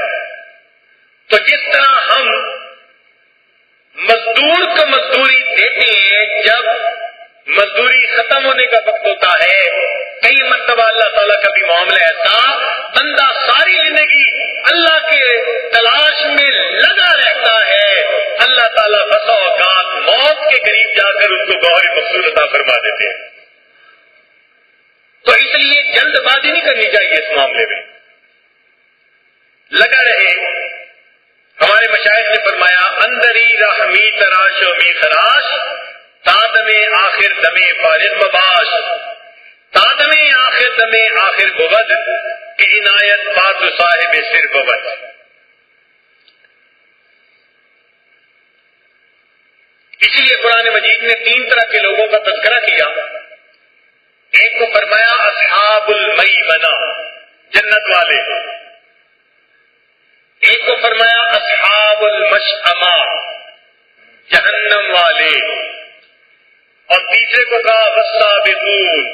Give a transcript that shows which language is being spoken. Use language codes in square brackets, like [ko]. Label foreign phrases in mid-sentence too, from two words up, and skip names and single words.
[ur] تو جس طرح ہم مزدور کو مزدوری دیتے ہیں جب مزدوری ختم ہونے کا وقت ہوتا ہے، کئی مرتبہ اللہ تعالیٰ کا بھی معاملہ ایسا، بندہ ساری زندگی اللہ کے تلاش میں لگا رہتا ہے، اللہ تعالیٰ بسا اوقات موت کے قریب جا کر اس کو گوہر مقصود عطا فرما دیتے ہیں۔ تو اس لیے جلد بازی نہیں کرنی چاہیے اس معاملے میں، لگا رہے۔ ہمارے مشائخ نے فرمایا، [fa] اندری رحمی تراش و می خراش، تادمے آخر دمے فارغ مباش، تادمے آخر دمے آخر بود، کہ عنایت بات صاحب سر بود۔ [ur] اسی لیے قرآن مجید نے 3 طرح کے لوگوں کا تذکرہ کیا۔ ایک کو فرمایا [ar] اصحاب المیمنہ [ur] جنت والے، ایک کو فرمایا [ar] اصحاب المشأمہ [ur] جہنم والے، اور تیسرے کو کہا والسابقون۔